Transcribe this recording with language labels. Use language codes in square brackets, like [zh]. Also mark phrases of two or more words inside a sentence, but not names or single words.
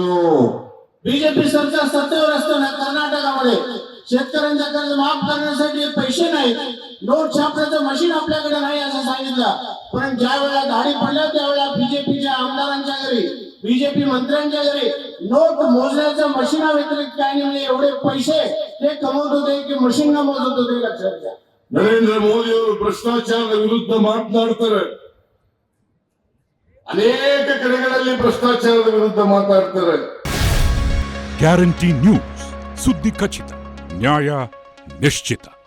[mr] बीजेपी सरकार सत्तेवर असताना कर्नाटकामध्ये शेतकऱ्यांचा कर्ज माफ करण्यासाठी पैसे नाही, नोट छापण्याचं मशीन आपल्याकडे नाही असं सांगितलं. पण ज्या वेळेला दाढी पडल्या त्यावेळेला बीजेपीच्या आमदारांच्या घरी, बीजेपी मंत्र्यांच्या घरी नोट मोजण्याच्या मशीना व्यतिरिक्त काही नाही. एवढे पैसे ते कमवत होते की मशीन न मोजत होते. लक्षात घ्या. [kn] ನರೇಂದ್ರ ಮೋದಿ ಅವರು ಭ್ರಷ್ಟಾಚಾರದ ವಿರುದ್ಧ ಮಾತನಾಡ್ತಾರೆ, ಅನೇಕ ಕಡೆಗಳಲ್ಲಿ ಭ್ರಷ್ಟಾಚಾರದ ವಿರುದ್ಧ ಮಾತಾಡ್ತಾರೆ. ಗ್ಯಾರಂಟಿ ನ್ಯೂಸ್, ಸುದ್ದಿ ಖಚಿತ, ನ್ಯಾಯ ನಿಶ್ಚಿತ.